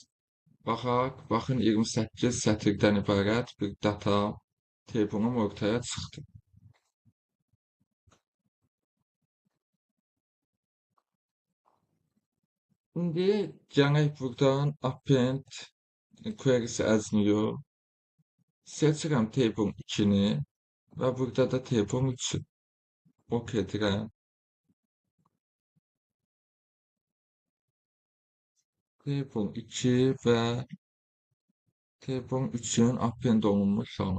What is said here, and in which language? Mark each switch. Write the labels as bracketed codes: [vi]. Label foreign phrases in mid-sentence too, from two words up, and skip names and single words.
[az] Baxaq, baxın 28 sətirdən ibarət bir [en] data table'ım [az] ortaya çıxdı. İndi gələk buradan [en] append queries as new [az] seçirəm table 2-ni və burada da table 3-ü. OK edirəm. Table 2 və table 3-ün append olunmuş halı.